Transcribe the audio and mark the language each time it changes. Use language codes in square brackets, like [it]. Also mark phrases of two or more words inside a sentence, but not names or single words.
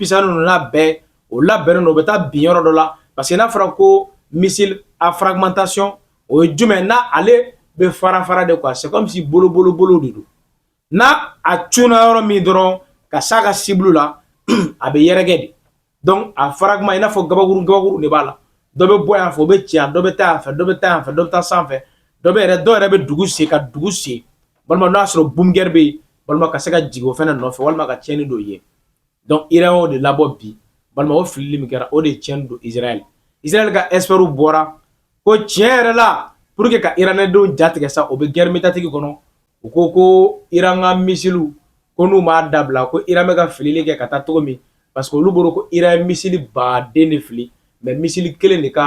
[bm] pisani ninnu labɛn o labɛnnen don o bɛ taa bin yɔrɔ dɔ la [fr] parce que [bm] n'a fɔra ko [fr] missile à fragmentation [bm] o ye jumɛn n'a ale bɛ fara [fr] de quoi c'est comme si [bm] bolo de don n'a a cunna yɔrɔ min dɔrɔn ka s'a ka cible la a bɛ yɛrɛkɛ de donc a fragment i n'a fɔ gabakuru de b'a la dɔ bɛ bɔ yan fɛ o bɛ ci yan dɔ bɛ taa yan fɛ dɔ bɛ taa yan fɛ dɔ bɛ taa sanfɛ dɔ yɛrɛ bɛ dugu sen ka dugu sen walima n'a sɔrɔ boom-guerre bɛ yen walima ka se ka jigin o fɛnɛ nɔfɛ walima ka tiɲɛni dɔ ye donc Iran y'o de labɔ bi walima o filili min kɛra o de tiɲɛni don Israël ka experts bɔra ko tiɲɛ yɛrɛ la [fr] pour que [bm] ka iranɛdenw jatigɛ sa o bɛ [fr] guerre médiatique [bm] kɔnɔ u ko Iran ka missile ko n'u m'a dabila ko Iran bɛ ka filili kɛ ka taa cogo min [fr] parce que [bm] olu bolo ko Iran ye missile baden de fili mais missile kelen de ka